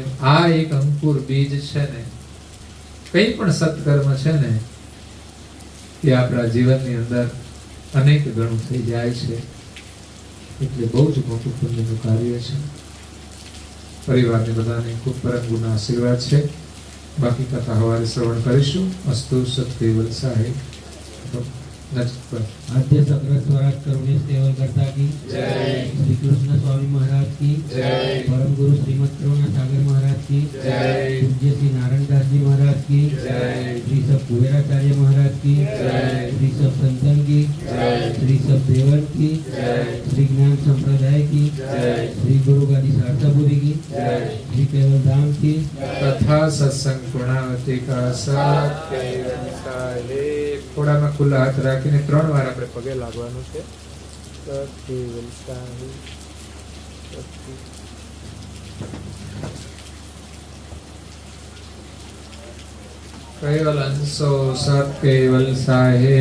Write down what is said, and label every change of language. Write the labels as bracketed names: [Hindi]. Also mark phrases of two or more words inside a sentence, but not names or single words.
[Gujarati] આ એક અંકુર બીજ છે ને, કઈ પણ સત્કર્મ છે ને એ આપણા જીવનની અંદર અનેક ગણું થઈ જાય છે. એટલે બહુ જ મોટું પુણ્યનું કાર્ય છે. પરિવારને બધાને ખૂબ પરમ ગુરુના આશીર્વાદ છે. બાકી કથા હવારે શ્રવણ કરીશું. અસ્તુ સત્કેવલ સાહેબ. [Hindi] आद्य सक्र स्वराज करुणेश देवल करता की जय, श्री कृष्ण स्वामी महाराज की जय, परम गुरु श्रीमद करुणा सागर महाराज की जय, पूज्य श्री नारायणदास जी महाराज की जय, श्री सब कुबेराचार्य महाराज की जय, श्री सब संतन की जय, श्री सब देवन की जय, श्री ज्ञान संप्रदाय की जय, श्री गुरु गादी सारसापुरी की जय, श्री केवल धाम की तथा सत्संग पूर्णावती का साथ [Gujarati] થોડામાં ખુલ્લા હાથ રાખીને 3 વાર આપણે પગે લાગવાનું છે. કેવલ અંશો સત કેવલ સાહેબ.